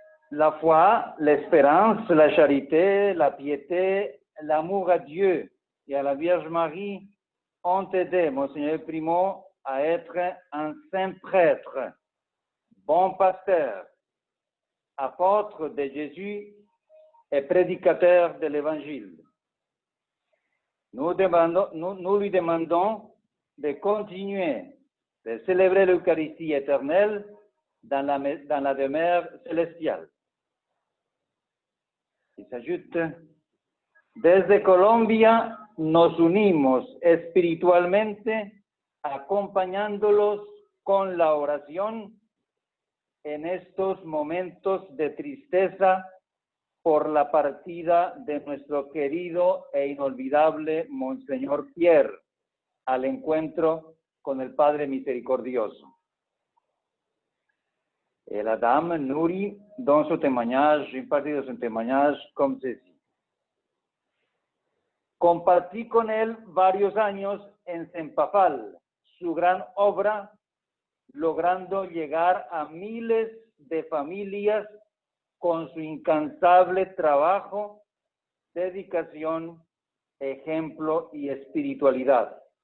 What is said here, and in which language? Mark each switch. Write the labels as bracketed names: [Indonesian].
[French] La foi, l'espérance, la charité, la piété, l'amour à Dieu et à la Vierge Marie ont aidé Monseigneur Primo à être un saint prêtre, bon pasteur, apôtre de Jésus et prédicateur de l'Évangile. Nous lui demandons de continuer de célébrer l'Eucharistie éternelle dans la demeure célestiale. Il s'ajoute, [Spanish] desde Colombia nos unimos espiritualmente acompañándolos con la oración en estos momentos de tristeza por la partida de nuestro querido e inolvidable Monseñor Pierre al encuentro con el Padre Misericordioso. [French] Et la dame Nouri, dans son témoignage, une partie de son témoignage comme ceci. [Spanish] Compartí con él varios años en Sempafal, su gran obra, logrando llegar a miles de familias con su incansable trabajo, dedicación, ejemplo y espiritualidad.